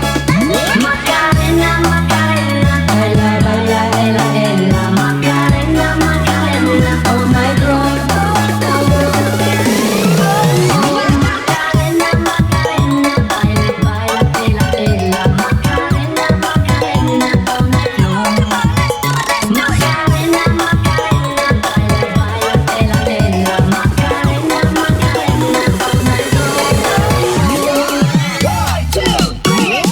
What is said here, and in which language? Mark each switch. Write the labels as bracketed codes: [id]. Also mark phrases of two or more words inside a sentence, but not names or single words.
[es] Macarena, Macarena, baila, baila, ela, ela, Macarena, Macarena, [en] oh my God. [es] Macarena, Macarena, baila, baila, ela, ela, Macarena, Macarena, [en] oh my God. [es] Macarena, Macarena, baila, baila, ela, ela, Macarena, Macarena, [en] oh my God.